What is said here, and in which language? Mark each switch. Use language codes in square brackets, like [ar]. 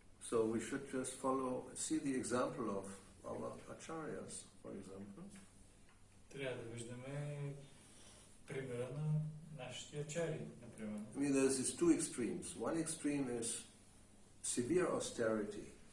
[en] So we should just see the example of our acharyas, for example. [bg] Трябва да виждаме примера на нашите ачари, например. [en] I mean, there's these two extremes. One extreme is severe austerity.